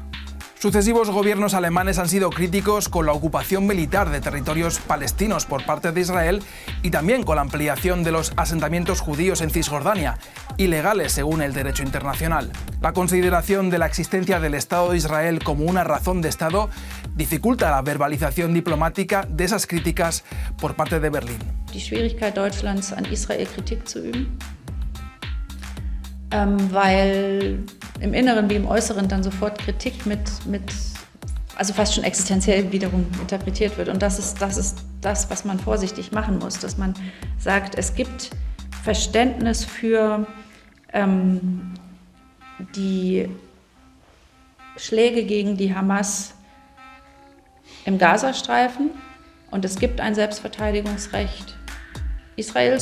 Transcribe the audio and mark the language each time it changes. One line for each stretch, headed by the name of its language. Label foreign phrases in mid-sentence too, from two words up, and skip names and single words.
Spanish: Sucesivos gobiernos alemanes han sido críticos con la ocupación militar de territorios palestinos por parte de Israel y también con la ampliación de los asentamientos judíos en Cisjordania, ilegales según el derecho internacional. La consideración de la existencia del Estado de Israel como una razón de Estado dificulta la verbalización diplomática de esas críticas por parte de Berlín.
German: Die Schwierigkeit Deutschlands, an Israel Kritik zu üben, weil im Inneren wie im Äußeren dann sofort Kritik also fast schon existenziell wiederum interpretiert wird. Und das ist das, was man vorsichtig machen muss, dass man sagt, es gibt Verständnis für die Schläge gegen die Hamas im Gazastreifen und es gibt ein Selbstverteidigungsrecht Israels.